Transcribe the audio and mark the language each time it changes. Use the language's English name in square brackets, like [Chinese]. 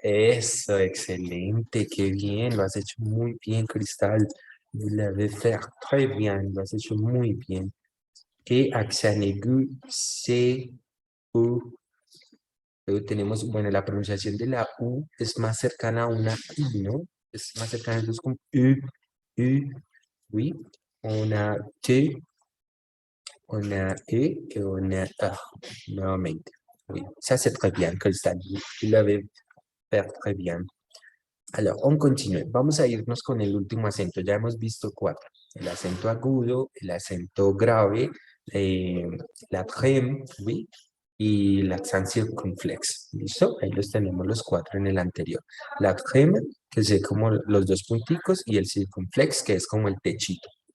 [Spanish] Eso, excelente, qué bien, lo has hecho muy bien, Cristal. [French] Vous l'avez fait très bien, [Spanish] lo has hecho muy bien. [French] Et accent aigu, C, U. [Spanish] Luego tenemos, bueno, la pronunciación de la U es más cercana a una I, ¿no? Es más cercana, entonces como U, oui. [French] On a T, on a E et on a A, nuevamente. Oui, ça c'est très bien, Cristal. Vous l'avez fait très bien. Alors, on continúe. [Spanish] Vamos a irnos con el último acento. Ya hemos visto 4. El acento agudo, el acento grave, la treme, oui, y l'accent circunflex. ¿Listo? Ahí los tenemos los 4 en el anterior. La treme, que es como los 2 punticos, y el circunflex, que es como el techito.